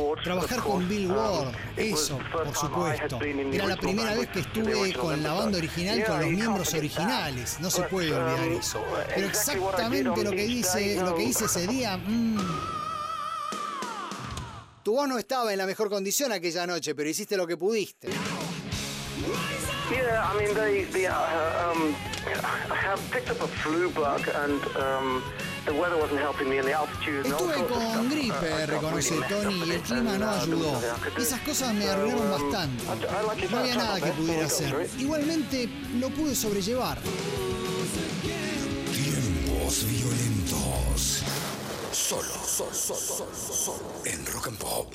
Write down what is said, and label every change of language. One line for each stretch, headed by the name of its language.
Spanish: Trabajar con Bill Ward, eso, por supuesto. Era la primera vez que estuve con la banda original, con los miembros originales. No se puede olvidar eso. Pero exactamente lo que hice ese día... Tu voz no estaba en la mejor condición aquella noche, pero hiciste lo que pudiste.
English: Yeah, I mean I have picked up a flu bug and the weather wasn't helping me and the altitude.
Spanish: Estuve con gripe, reconoce Tony, y el clima no ayudó. Esas cosas me arruinaron bastante. No había nada que pudiera hacer. Igualmente lo pude sobrellevar. Tiempos violentos. Solo en Rock and Pop.